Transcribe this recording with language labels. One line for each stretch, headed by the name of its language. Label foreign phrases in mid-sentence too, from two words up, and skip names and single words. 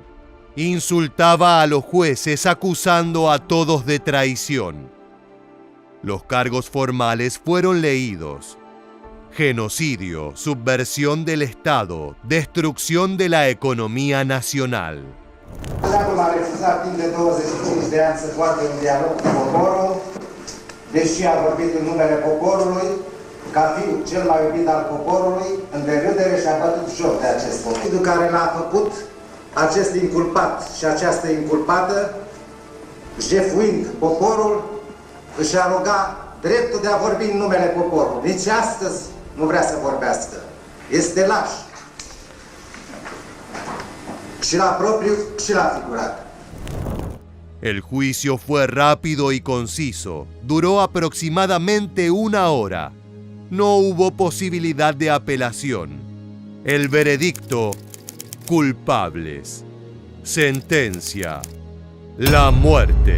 Spanish: Insultaba a los jueces acusando a todos de traición. Los cargos formales fueron leídos: genocidio, subversión del Estado, destrucción de la economía nacional.
Romanian: Guvernul a refuzat timp de 25 de ani să poarte un dialog cu poporul, deși a vorbit în numele poporului, ca fiu cel mai iubit al poporului, în derâdere și-a bătut joc de acest popor. Individul care l-a făcut, acest inculpat și această inculpată, jefuind poporul, își aroga dreptul de a vorbi în numele poporului. Nici astăzi nu vrea să vorbească. Este laș. Și la propriu și la figurat.
Spanish: El juicio fue rápido y conciso. Duró aproximadamente una hora. No hubo posibilidad de apelación. El veredicto: culpables. Sentencia: la muerte.